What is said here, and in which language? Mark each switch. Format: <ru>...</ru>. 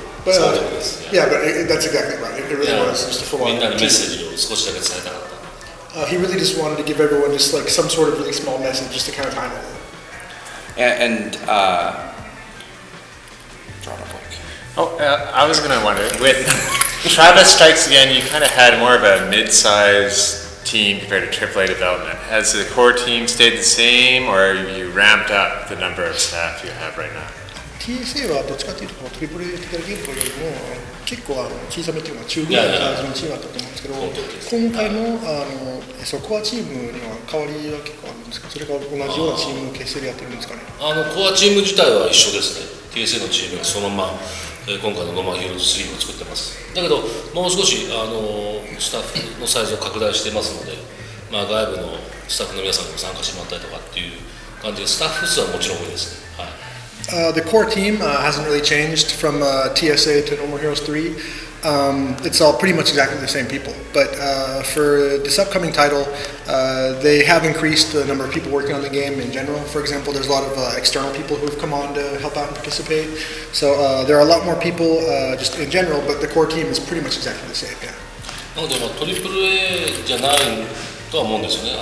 <en>But, yeah, but that's exactly right. It really was just a full-on.</en> <ja>みんなにメッセージを少しだけ伝えたかった。</ja> <en>He really just wanted to give everyone just like some sort of really small message, just to kind of time it. And drawing a blank. I was going to wonder, with Travis Strikes Again, you kind of had more of a mid-size team compared to AAA development. Has the core team stayed the same, or have you ramped up the number of staff you have right now?</en> <ja>TSA はどっちかというとトリプル A 的なゲームというよりも結構小さめというのは中ぐらいのサイズのチームだったと思うんですけど、今回のコアチームには変わりは結構あるんですか？それから同じようなチームの結成でやってるんですかね？コアチーム自体は一緒ですね。TSA のチームはそのまま今回のノーマーヒーローズ3を作ってます。だけどもう少しスタッフのサイズを拡大してますので、外部のスタッフの皆さんにも参加してもらったりとかっていう感じで、スタッフ数はもちろん多いですね。</ja> <en>The core team hasn't really changed from TSA to No More Heroes 3. It's all pretty much exactly the same people. But for this upcoming title, they have increased the number of people working on the game in general. For example, there's a lot of external people who have come on to help out and participate. So there are a lot more people just in general, but the core team is pretty much exactly the same. Yeah.</en> <ja>なのでトリプル A じゃないとは思うんですよね。</ja>